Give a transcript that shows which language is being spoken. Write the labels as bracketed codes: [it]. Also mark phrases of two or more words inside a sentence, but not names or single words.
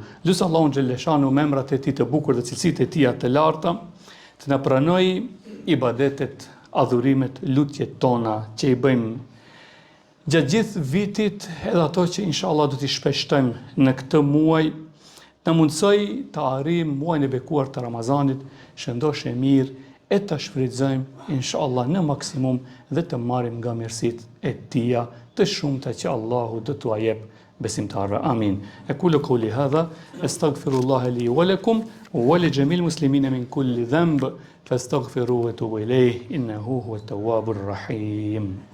[sq] Lutë Allahun xhaleshanu me emrat e tij të bukur dhe cilësitë e tij të larta, të na pranojë ibadetet, adhurimet, lutjet tona që i bëjmë gjatë gjithë vitit, edhe ato që inshallah do t'i shpeshtojmë në këtë muaj, na mundsoj të arrijmë muajin e bekuar të Ramazanit, shëndoshë e mirë, e të shfrytëzojmë inshallah në maksimum dhe të marrim nga mirësitë e tija të shumta që Allahu do t'ua jep besimtarëve. Amin. [ar] أقول قولي هذا، أستغفر الله لي ولكم ولجميع المسلمين من كل ذنب، فاستغفروه وتوبوا إليه إنه هو التواب الرحيم.